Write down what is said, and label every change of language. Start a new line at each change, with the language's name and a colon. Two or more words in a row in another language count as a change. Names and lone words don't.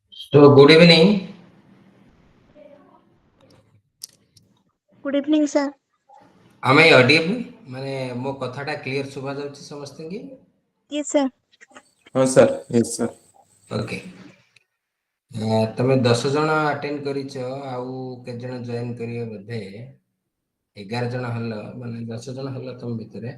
English: So, good evening. Good evening, sir. Am I audible?
Odia: ମାନେ ମୋ କଥାଟା କ୍ଲିୟର ଶୁଭା ଯାଉଛି ସମସ୍ତଙ୍କୁ?
English: Yes, sir.
Odia: ହଁ ସାର୍
English: yes sir.
Odia: ଓକେ। ତମେ 10 ଜଣ ଆଟେଣ୍ଡ କରିଛ, ଆଉ କେତେ ଜଣ ଜଏନ୍ କରିବେ ବୋଧେ? 11 ଜଣ ହେଲ, ମାନେ 10 ଜଣ ହେଲ ତମ ଭିତରେ।